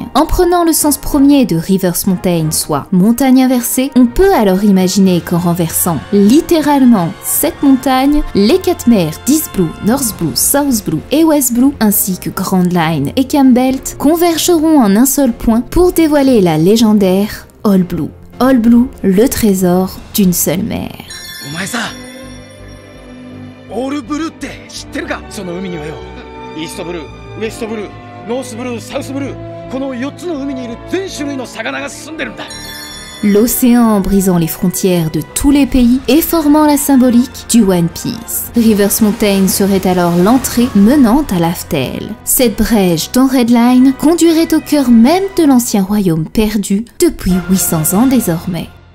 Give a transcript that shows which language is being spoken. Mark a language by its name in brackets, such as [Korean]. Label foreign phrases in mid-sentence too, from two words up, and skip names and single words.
[French] En prenant le sens premier de Rivers Mountain, soit montagne inversée, on peut alors imaginer qu'en renversant littéralement cette montagne, les 4 mers d'East Blue, North Blue, South Blue et West Blue, ainsi que Grand Line et Campbelt, convergeront en un seul point pour dévoiler la légendaire All Blue. All Blue, le trésor d'une seule mer. [Japanese] All Blue って知ってるか？その海にはよ、イーストブルー、ウエストブルー、ノースブルー、サウスブルー、この4つの海にいる全種類の魚が住んでるんだ。 [French] L'océan brisant les frontières de tous les pays et formant la symbolique du One Piece. Rivers Mountain serait alors l'entrée menant à Laftel. Cette brèche dans Red Line conduirait au cœur même de l'ancien royaume perdu depuis 800 ans désormais.